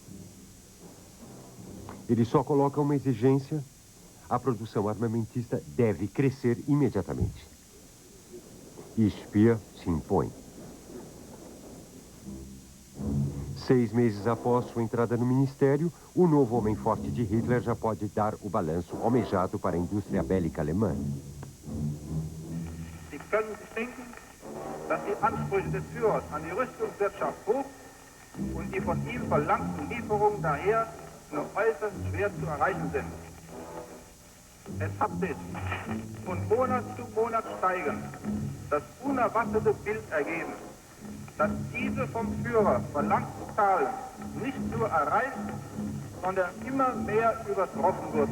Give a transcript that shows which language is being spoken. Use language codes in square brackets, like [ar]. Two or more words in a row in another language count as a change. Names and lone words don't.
[pt] Ele só coloca uma exigência: a produção armamentista deve crescer imediatamente. E Speer se impõe. 6 meses após sua entrada no ministério, o novo homem forte de Hitler já pode dar o balanço almejado para a indústria bélica alemã. [de] Sie können sich denken, dass die Ansprüche des Führers an die Rüstungswirtschaft hoch und die von ihm verlangten Lieferungen daher nur äußerst schwer zu erreichen sind. Es hat sich von Monat zu Monat steigend das unerwartete Bild ergeben, dass diese vom Führer verlangten Zahlen nicht nur erreicht, sondern immer mehr übertroffen wurden.